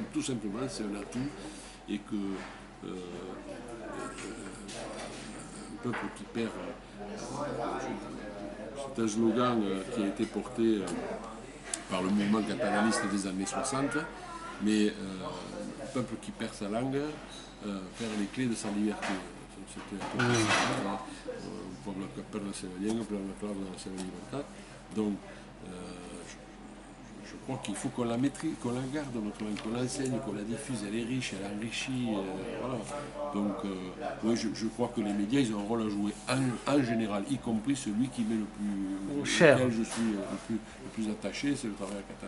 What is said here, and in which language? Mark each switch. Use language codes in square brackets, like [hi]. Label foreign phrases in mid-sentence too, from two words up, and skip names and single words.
[fr] Tout simplement, c'est un atout. Et que un peuple qui perd... c'est un slogan qui a été porté par le mouvement catalaniste des années 60, mais un peuple qui perd sa langue perd les clés de sa liberté. C'était un peu ça, [ca] un poble que perd la seva llengua, perd la clau de la seva llibertat. [fr] Donc, je crois qu'il faut qu'on la maîtrise, qu'on la garde, notre langue, qu'on l'enseigne, qu'on la diffuse. Elle est riche, elle enrichit. Voilà. Donc, ouais, je crois que les médias, ils ont un rôle à jouer en général, y compris celui qui m'est le plus cher. auquel je suis le plus attaché, c'est le travail catalan.